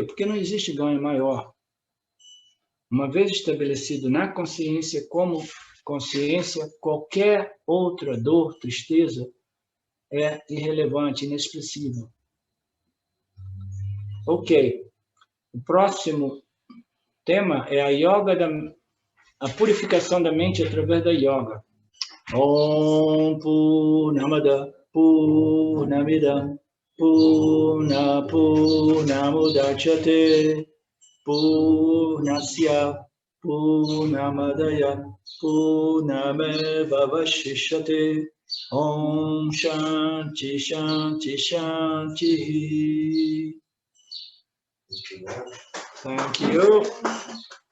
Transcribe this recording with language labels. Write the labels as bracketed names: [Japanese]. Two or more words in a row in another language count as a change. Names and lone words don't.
[Portuguese] Porque não existe ganho maior. Uma vez estabelecido na consciência como consciência, qualquer outra dor, tristeza, é irrelevante, inexpressível. Ok. O próximo tema é a yoga, a purificação da mente através da yoga. [Sanskrit] Om Purnamada Purnamidam Purnamudachyate Purnasya Purnamadaya Purnamevavashishyate Om Shanti Shanti Shanti. [English] Thank you.